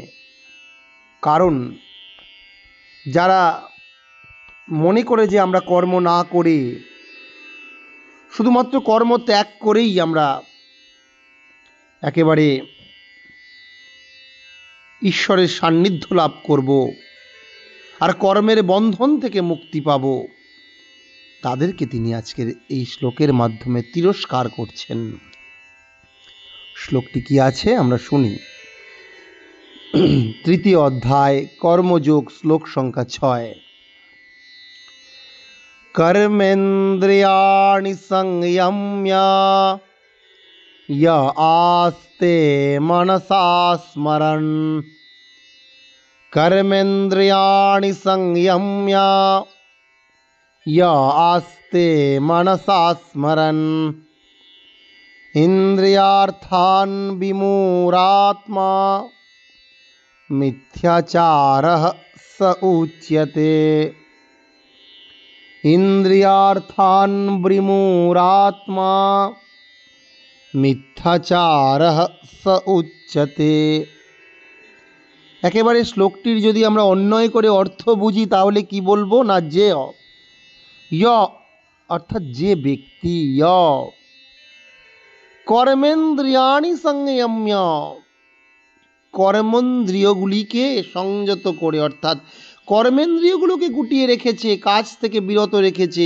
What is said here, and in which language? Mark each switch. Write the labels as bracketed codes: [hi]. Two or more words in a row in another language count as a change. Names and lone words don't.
[bn] কারণ যারা মনে করে যে আমরা কর্ম না করে শুধুমাত্র কর্ম ত্যাগ করেই আমরা একেবারে ঈশ্বরের সান্নিধ্য লাভ করব আর কর্মের বন্ধন থেকে মুক্তি পাব, তাদেরকে তিনি আজকের এই শ্লোকের মাধ্যমে তিরস্কার করছেন। শ্লোকটি কি আছে আমরা শুনি। তৃতীয় অধ্যায় কর্মযোগ, শ্লোক সংখ্যা ৬। [sa] কর্মেন্দ্রিয়াণি সংযম্য य आस्ते मनसा स्मरन्। कर्मेन्द्रियाणि संयम्य य आस्ते मनसा स्मरन्। इन्द्रियार्थान् विमूढात्मा मिथ्याचारः स उच्यते। इन्द्रियार्थान् विमूढात्मा মিথ্যাচারঃ স উচ্যতে। [bn] একেবারে শ্লোকটির যদি আমরা অন্বয় করে অর্থ বুঝি তাহলে কি বলবো না, যে অর্থাৎ যে ব্যক্তি [sa] কর্মেন্দ্রিয়াণি সংযম্য, [bn] কর্মেন্দ্রিয়গুলিকে সংযত করে, অর্থাৎ কর্মেন্দ্রিয়গুলোকে গুটিয়ে রেখেছে, কাজ থেকে বিরত রেখেছে।